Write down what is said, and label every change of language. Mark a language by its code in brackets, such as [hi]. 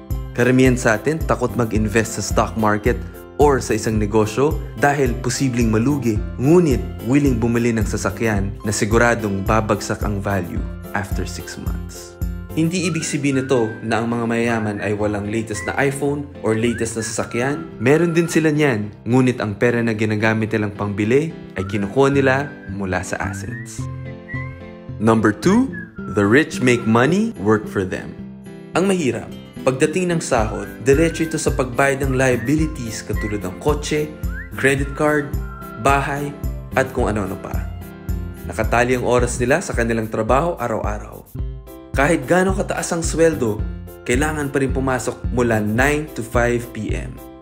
[tl] Karamihan sa atin takot mag-invest sa stock market or sa isang negosyo dahil posibleng malugi, ngunit willing bumili ng sasakyan na siguradong babagsak ang value after 6 months. Hindi ibig sabihin nito na ang mga mayayaman ay walang latest na iPhone or latest na sasakyan. Meron din sila niyan, ngunit ang pera na ginagamit nilang pangbili ay kinukuha nila mula sa assets. [en] Number 2, the rich make money work for them. [tl] Ang mahirap, pagdating ng sahod, diretso ito sa pagbayad ng liabilities katulad ng kotse, credit card, bahay, at kung ano-ano pa. Nakatali ang oras nila sa kanilang trabaho araw-araw. Kahit gaano kataas ang sweldo, kailangan pa rin pumasok mula 9 to 5 p.m.